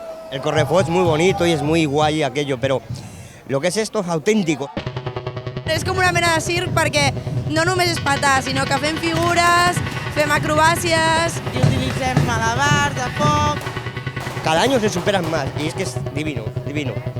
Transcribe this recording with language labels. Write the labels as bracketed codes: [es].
[es] El correfoc es muy bonito y es muy guay aquello, pero lo que es esto es auténtico. [ca] És com una mena de circ perquè no només és petar, sinó que fem figures, fem acrobàcies i utilitzem malabars, de foc. [es] Cada año se superan más y es que es divino, divino.